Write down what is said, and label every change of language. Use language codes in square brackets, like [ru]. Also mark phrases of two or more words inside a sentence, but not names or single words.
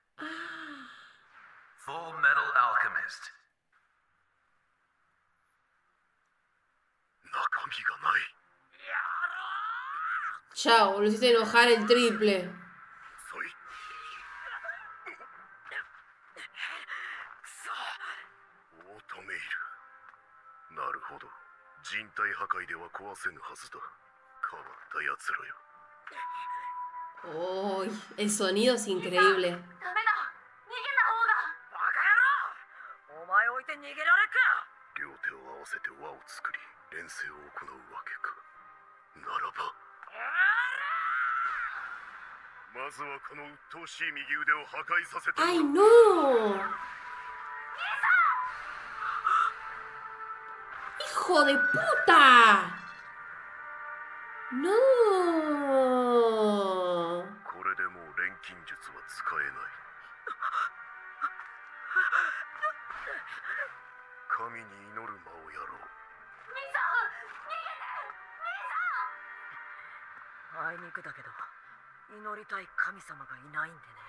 [ja] Full Metal Alchemist. 中身がない。やら [es] Chao, lo hiciste enojar el triple. [ja] そいオートメイル。なるほど。人体破壊では壊せぬはずだ。変わった奴らよ。 [es] Oh, el sonido es increíble. [ja] ダメだ、逃げた方が。バカ野郎、お前置いて逃げられっか。両手を合わせて輪を作り連戦を行うわけか。ならばまずはこの鬱陶しい右腕を破壊させてもらう。 [es] ¡Ay, no! ¡Hijo de puta! ¡No! [ja] これでもう錬金術は使えない。神に祈る間をやろう。あいにくだけど祈りたい神様がいないんでね。